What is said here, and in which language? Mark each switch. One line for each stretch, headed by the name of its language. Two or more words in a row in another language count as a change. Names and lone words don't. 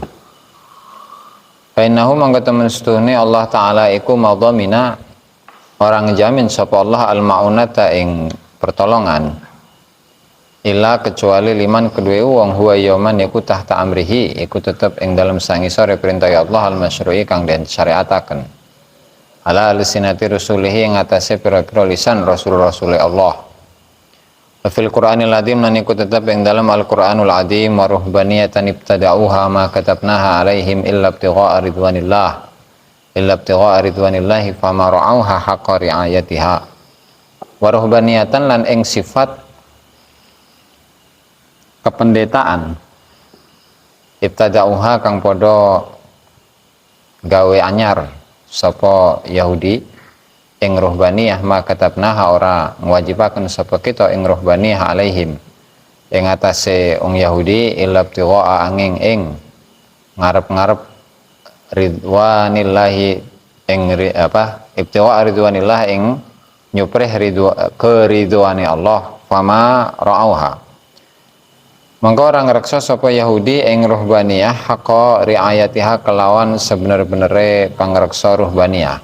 Javanese: Fainahu mangko temen setuhne Allah taala iku madhamina orang ngejamin sapa Allah
Arabic: المعونة
Javanese: ing pertolongan illa kecuali liman kedue wong
Arabic: هو يوما
Javanese: iku
Arabic: تحت أمره
Javanese: iku tetep ing dalem sangisore perintah Allah
Arabic: المشروع
Javanese: kang den syariataken
Arabic: على ألسنة رسله
Javanese: ing atase pira-pira lisan rasul-rasule Allah.
Arabic: في القرآن العظيم
Javanese: lan iku tetep ing dalam Al-Qur'anul Azim
Arabic: ورهبانية ابتدعوها ما كتبناها عليهم إلا ابتغاء رضوان الله فما رعوها حق رعايتها. ورهبانية
Javanese: lan ing sifat kependetaan ibtada'uha kang padha gawe anyar sapa Yahudi ing ruhbaniyah
Arabic: ما كتبناها
Javanese: ora ngwajibaken sapa kita ing
Arabic: رهبانية عليهم
Javanese: ing atase wong Yahudi
Arabic: إلا ابتغاء
Javanese: angin ing ngarep-ngarep ridwanillahi ing
Arabic: ابتغاء رضوان الله
Javanese: ing nyuprih keridwane Allah
Arabic: فما رعوها
Javanese: mangko ora ngreksa sapa Yahudi ing ruhbaniyah
Arabic: حق رعايتها
Javanese: kelawan sebener-benere pangreksa ruhbaniyah.